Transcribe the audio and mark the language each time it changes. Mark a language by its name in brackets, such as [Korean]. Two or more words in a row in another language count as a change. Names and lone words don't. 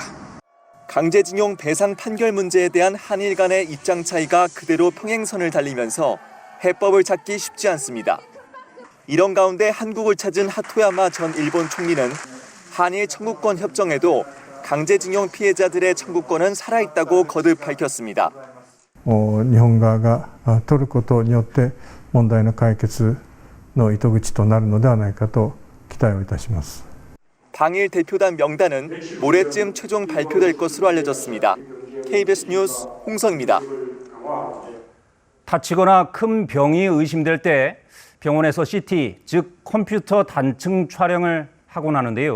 [Korean] 강제징용 배상 판결 문제에 대한 한일 간의 입장 차이가 그대로 평행선을 달리면서 해법을 찾기 쉽지 않습니다. 이런 가운데 한국을 찾은 하토야마 전 일본 총리는 한일 청구권 협정에도 강제징용 피해자들의 청구권은 살아있다고 거듭 밝혔습니다. [Japanese] 日本側が取ることによって問題の解決の糸口となるのではないかと期待をいたします。 [Korean] 당일 대표단 명단은 모레쯤 최종 발표될 것으로 알려졌습니다. KBS 뉴스 홍성입니다. 다치거나 큰 병이 의심될 때 병원에서 CT, 즉 컴퓨터 단층 촬영을 하곤 하는데요.